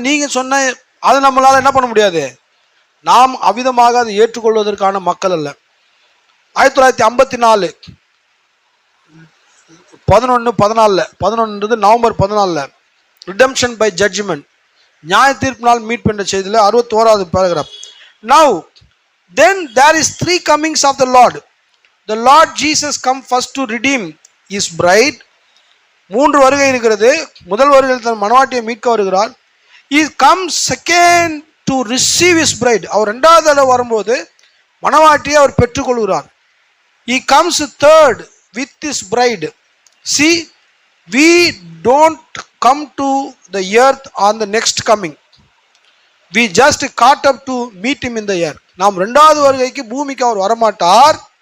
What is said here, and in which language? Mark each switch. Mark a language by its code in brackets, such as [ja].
[ta] நீங்கள் சொன்ன அதை நம்மளால் என்ன பண்ண முடியாது. நாம் அவ்விதமாக அதை ஏற்றுக்கொள்வதற்கான மக்கள் அல்ல. 1954 11 நவம்பர் 14 ரிடம்ஷன் பை ஜட்ஜ்மெண்ட், நியாய தீர்ப்பினால் மீட்பு என்ற செய்தியில் 61வது paragraph. [en] Now then there is 3 comings of the Lord. The Lord Jesus come first to redeem his bride. [ta] 3 வருகை இருக்கிறது. முதல் வருகையில் தன் மணவாட்டியை மீட்க வருகிறார். [en] He comes second to receive his bride. [ta] அவர் 2வது தடவை வரும்போது மணவாட்டியை அவர் பெற்றுக்கொள்கிறார். [en] He comes third with his bride. See, we don't come to the earth on the next coming. We just caught up to meet him in the air. [ta] நாம் 2வது வருகைக்கு பூமிக்கு அவர் வரமாட்டார்.